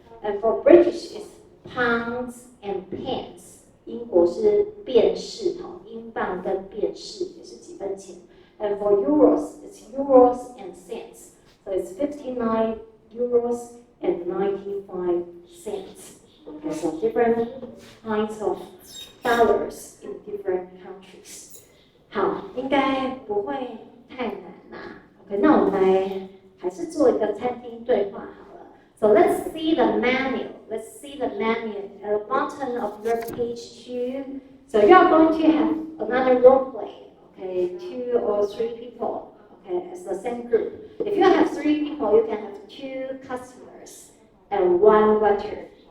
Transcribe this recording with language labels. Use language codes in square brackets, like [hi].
[en] And for British, it's pounds and pence. [zh] 英国是便士哈，英镑跟便士也是几分钱。 [en] And for euros, it's euros and cents. So it's 59 euros and 95 cents. Okay, so different kinds of dollars in different countries. [zh] 好，应该不会太难啦。 OK， 那我们来还是做一个餐厅对话好了。 [en] So let's see the menu. Let's see the menu at the bottom of your page 2. So you are going to have another role play. Okay, 2 or 3 people. Okay, as the same group. If you have 3 people, you can have 2 customers and 1 waiter.